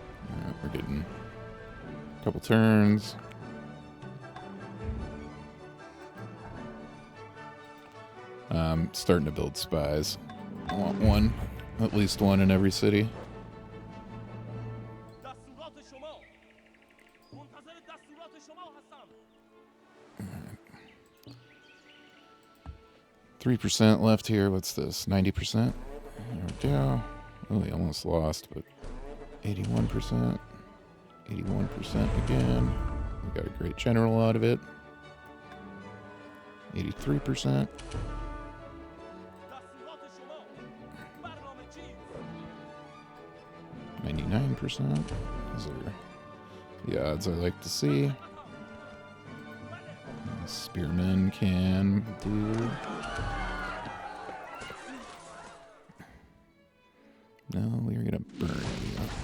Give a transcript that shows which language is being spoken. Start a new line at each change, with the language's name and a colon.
English: Alright, we're getting a couple turns. I'm starting to build spies. I want one, at least one in every city.
Persian: دستورات شما منتظر دستورات شما هستم
English: 3% left here. What's this? 90%? There we go. Oh, we almost lost, but 81%. 81% again. We got a great general out of it. 83%.
Persian: دستورات شما برنامه چیست
English: 99%. Those are the odds I like to see. Spearmen can do. No, we're gonna burn you.